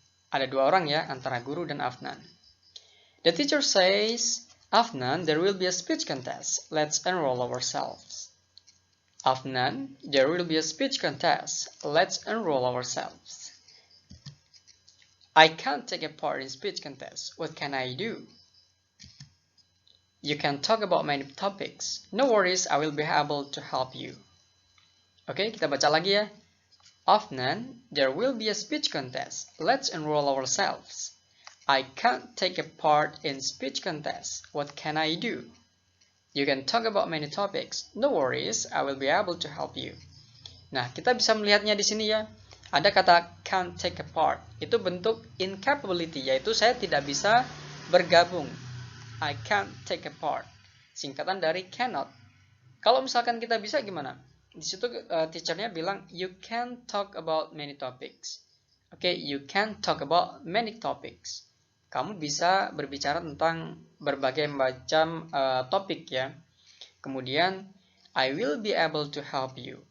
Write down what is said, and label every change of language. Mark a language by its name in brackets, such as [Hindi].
[Indonesian] Ada dua orang ya, antara guru dan Afnan. [English] The teacher says, Afnan, there will be a speech contest. Let's enroll ourselves. Afnan, there will be a speech contest. Let's enroll ourselves. I can't take a part in speech contest. What can I do? You can talk about many topics. No worries, I will be able to help you. [Indonesian] Oke, kita baca lagi ya. [English] Afnan, there will be a speech contest. Let's enroll ourselves. I can't take a part in speech contest. What can I do? You can talk about many topics. No worries, I will be able to help you. [Indonesian] Nah, kita bisa melihatnya di sini ya. Ada kata [English] can't take a part. [Indonesian] Itu bentuk incapability, yaitu saya tidak bisa bergabung. [English] I can't take a part. [Indonesian] Singkatan dari cannot. Kalau misalkan kita bisa gimana? Di situ teachernya bilang [English] you can talk about many topics. Oke, you can talk about many topics. [Indonesian] Kamu bisa berbicara tentang berbagai macam topik ya. Kemudian [English] I will be able to help you.